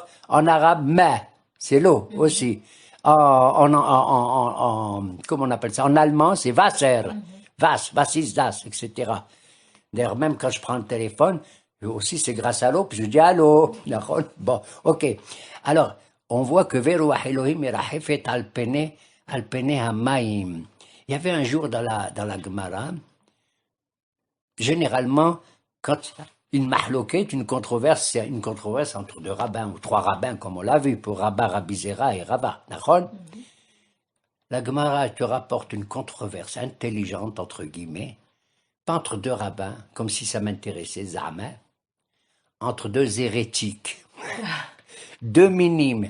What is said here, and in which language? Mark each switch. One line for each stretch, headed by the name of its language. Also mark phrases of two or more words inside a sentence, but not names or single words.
French: En arabe, ma. C'est l'eau aussi. Comment on appelle ça? En allemand, c'est Wasser.
German: Was ist das,
French: etc. D'ailleurs, même quand je prends le téléphone, aussi c'est grâce à l'eau, puis je dis allô. Bon, ok. Alors, on voit que
Hebrew: ורוח אלהים מרחפת על פני המים.
French: Il y avait un jour dans la Gemara, généralement, quand une mahloquette, une controverse, c'est une controverse entre 2 rabbins, ou 3 rabbins, comme on l'a vu, pour Rabba, Rabbi Zera et Rabba. La Gemara te rapporte une controverse intelligente, entre guillemets, pas entre 2 rabbins, comme si ça m'intéressait, Zama, entre 2 hérétiques, 2 minimes.